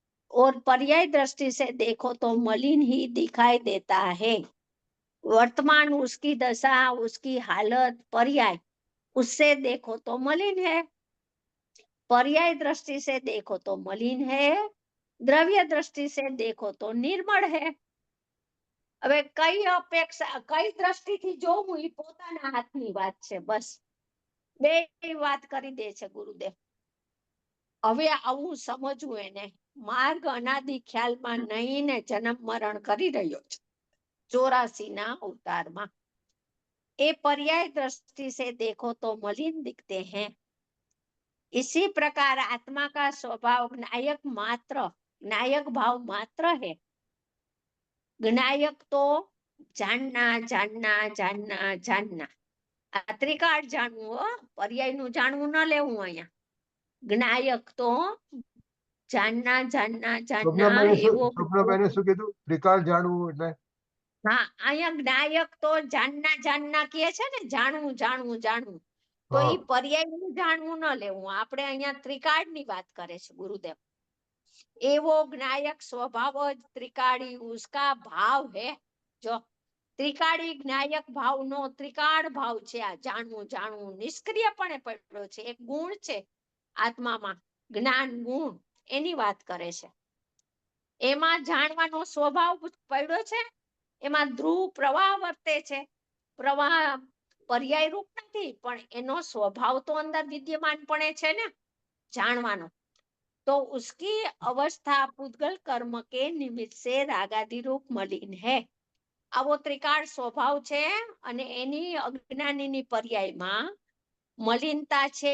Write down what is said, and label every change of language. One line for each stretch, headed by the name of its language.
Hindi: और पर्याय दृष्टि से देखो तो मलिन ही दिखाई देता है। वर्तमान उसकी दशा, उसकी हालत पर्याय, उससे देखो तो मलिन है, पर्याय दृष्टि से देखो तो मलिन है, द्रव्य दृष्टि से देखो तो निर्मल है।
Gujarati: હવે કઈ અપેક્ષા, કઈ દ્રષ્ટિથી જોવું એ પોતાના હાથની વાત છે। બસ બે વાત કરી દે છે ગુરુદેવ। હવે આવું સમજવું એને, માર્ગ અનાદિ ખ્યાલમાં નહીં ને જન્મ મરણ કરી રહ્યો છે 84 ના અવતારમાં।
Hindi: એ पर्याय दृष्टि से देखो तो मलिन दिखते हैं। इसी प्रकार आत्मा का स्वभाव ज्ञायक मात्र, ज्ञायक भाव मात्र है। ज्ञायक तो जानना जानना जानना जानना,
Gujarati: आ त्रिकाળ જાણવું હો, પર્યાયનું જાણવું ન લેવું અહીંયા। જ્ઞાયક તો
Hindi: जानना जानना जानना
Gujarati: એવો સ્વપ્નભાઈને શું કીધું? ત્રિકાળ જાણવું એટલે? હા, અહીંયા જ્ઞાયક તો
Hindi: जानना जानना
Gujarati: કહે છે ને, જાણવું જાણવું જાણવું, તો ઈ પર્યાયનું જાણવું ન લેવું। આપણે અહીંયા ત્રિકાળની વાત કરે છે ગુરુદેવ।
Hindi: एवो ज्ञायक स्वभाव ज त्रिकाड़ी उसका भाव है।
Gujarati: जो ત્રિકાળી જ્ઞાયક ભાવનો ત્રિકાળ ભાવ છે, આ જાણવું જાણવું નિષ્ક્રિયપણે પડ્યો છે, એક ગુણ છે આત્મામાં, જ્ઞાન ગુણ, એની વાત કરે છે. એમાં જાણવાનો સ્વભાવ પડ્યો છે, એમાં ધ્રુવ પ્રવાહ વર્તે છે. પ્રવાહ પર્યાય રૂપ નથી, પણ એનો સ્વભાવ તો અંદર વિદ્યમાનપણે છે ને જાણવાનો.
Hindi: तो उसकी अवस्था पुद्गल कर्म के निमित्त से रागादि रूप मलिन है.
Gujarati: આવો ત્રિકાળ સ્વભાવ છે અને એની અજ્ઞાનીની પર્યાયમાં મલિનતા છે.